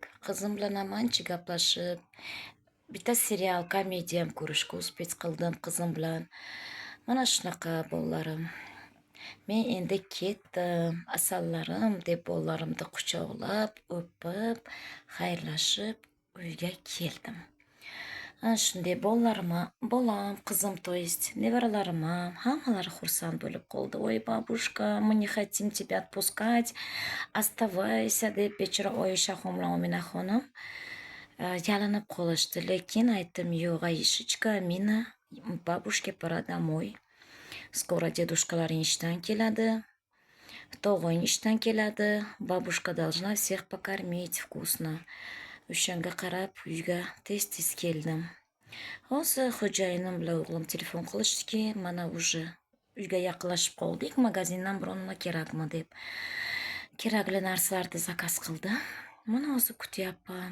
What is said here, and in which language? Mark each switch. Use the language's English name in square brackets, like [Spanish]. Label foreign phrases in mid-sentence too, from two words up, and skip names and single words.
[Uzbek] Qizim bilan ham ancha gaplashib, bitta serial, komediya ham ko'rishga uspet qildim qizim bilan. Mana shunaqa bolalarim. Men endi ketdim, asallarim deb bolalarimni quchoqlab, o'pib, xayrlashib uyga keldim. Ana shunday bolam, qizim, [Russian] то есть [Uzbek] nevaralarim ham hammalari xursand bo'lib qoldi. Voy babushka, [Russian] мы не хотим тебя отпускать, оставайся [Uzbek] deb bechora Oyishaxon bilan Ominaxonim yalinib qolishdi. Lekin aytdim, yo'q, Ayishechka, Amina, [Russian] бабушка пора домой. [Uzbek] Skoro dedушкаларing ishdan keladi, tog'ing ishdan keladi, [Russian] babushka должна всех покормить вкусно. [Uzbek] O'shanga qarab uyga tez keldim. Hozir xo'jayinim bilan o'g'lim telefon qilishdiki, mana уже uyga yaqinlashib qoldik, magazindan biror nima kerakmi deb. Kerakli narsalarni zakaz qildi. Mana hozir kutyapman.